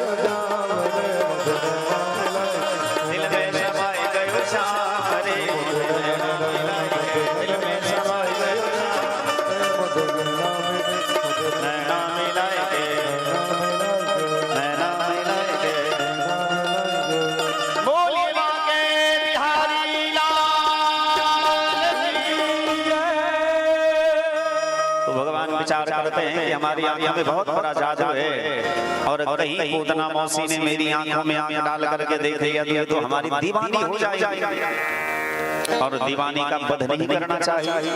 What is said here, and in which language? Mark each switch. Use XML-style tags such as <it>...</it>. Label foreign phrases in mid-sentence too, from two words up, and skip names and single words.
<hi>गयो श्याम रे मोते नैना मिलाए गे, दिल में समाए गयो नैना मिलाए गे, नैना मिलाए गे। बोलिए बांके बिहारी लाल की जय। तो भगवान विचार करते हैं कि हमारी आंखों में बहुत बड़ा जादू है, और कहीं पूतना मौसी ने मेरी आंखों में आंख डाल करके देख लिया तो हमारी दीवानी हो जाएगी, और दीवानी का वध नहीं करना चाहिए।</hi>